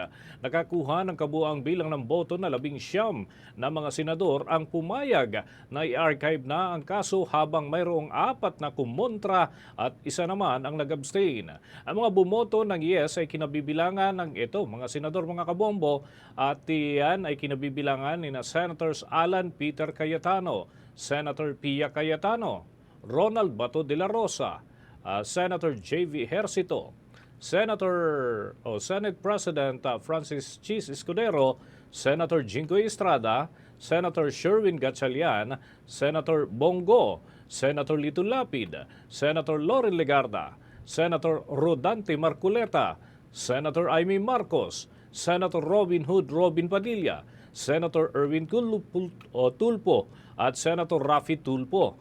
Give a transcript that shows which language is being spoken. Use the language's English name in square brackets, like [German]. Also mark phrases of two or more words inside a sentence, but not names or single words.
[Filipino] Nakakuha ng kabuang bilang ng boto na 19 na mga senador ang pumayag na i-archive na ang kaso habang mayroong 4 na kumontra at isa naman ang nag-abstain. Ang mga bumoto ng yes ay kinabibilangan ng ito, mga senador, mga kabombo, at iyan ay kinabibilangan ni na Senators Alan Peter Cayetano, Senator Pia Cayetano, Ronald Bato de la Rosa, Senator J.V. Ejercito, Senate President Francis Chis Escudero, Senator Jingoy Estrada, Senator Sherwin Gatchalian, Senator Bongo, Senator Lito Lapid, Senator Loren Legarda, Senator Rodante Marculeta, Senator Amy Marcos, Senator Robin Hood Robin Padilla, Senator Erwin Tulpo at Senator Raffy Tulpo.